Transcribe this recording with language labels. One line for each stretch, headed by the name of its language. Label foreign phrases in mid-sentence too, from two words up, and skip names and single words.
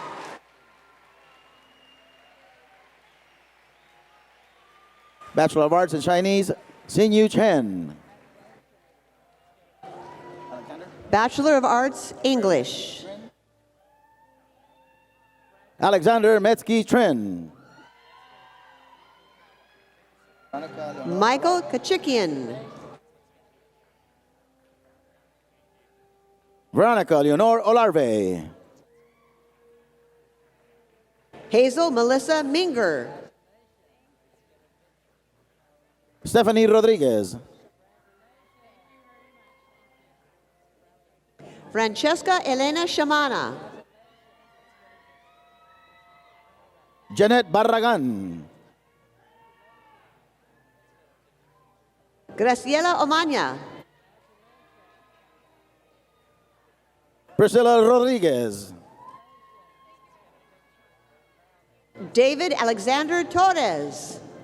English: Bachelor of Arts in Chinese, Xin Yu Chen. Bachelor of Arts, English. Alexander Metsky Trin. Michael Kachikian. Veronica Leonor Olarve. Hazel Melissa Minger. Stephanie Rodriguez. Francesca Elena Shamana. Janet Barragan. Graciela Omaña. Priscilla Rodriguez. David Alexander Torres.